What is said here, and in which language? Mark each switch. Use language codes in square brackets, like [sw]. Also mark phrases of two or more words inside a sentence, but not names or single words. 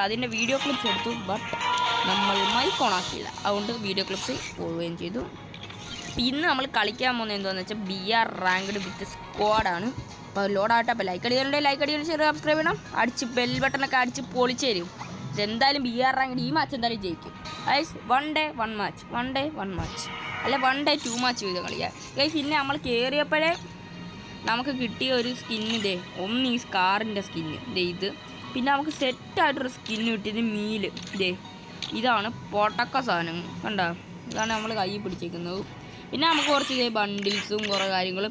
[ml] അതിൻ്റെ [en] video clips [ml] എടുത്തു, ബട്ട് നമ്മൾ [en] mic on [ml] ആക്കിയില്ല. അതുകൊണ്ട് [en] video clips [ml] പോവുകയും ചെയ്തു. ഇന്ന് നമ്മൾ കളിക്കാൻ പോകുന്നത് എന്താണെന്ന് വെച്ചാൽ [en] BR ranked with squad. [ml] അപ്പോൾ ലോഡാവട്ടെ. അപ്പോൾ ലൈക്ക് അടികൾ ചെറിയ സബ്സ്ക്രൈബ് ചെയ്യണം. അടിച്ച് [en] bell button [ml] അടിച്ച് പൊളിച്ച് തരും. എന്തായാലും [en] BR ranked [ml] ഈ മാച്ച് എന്തായാലും ജയിക്കും ഗൈസ്. [en] 1 day 1 match, 1 day 1 match, അല്ല 1 day 2 match [ml] ചെയ്ത് കളിക്കുക ഗൈസ്. പിന്നെ നമ്മൾ കയറിയപ്പോഴേ നമുക്ക് കിട്ടിയ ഒരു സ്കിന്ന് ഇതേ, ഒന്ന് ഈ സ്കാറിൻ്റെ സ്കിന്ന് ഇതേ ഇത്. പിന്നെ നമുക്ക് സെറ്റായിട്ടൊരു സ്കിന്ന് കിട്ടിയത് മീല് ഇതേ. ഇതാണ് പൊട്ടക്ക സാധനം, കണ്ടോ? ഇതാണ് നമ്മൾ കൈ പിടിച്ചേക്കുന്നത്. പിന്നെ നമുക്ക് കുറച്ച് ഇതേ ബണ്ടിൽസും കുറേ കാര്യങ്ങളും.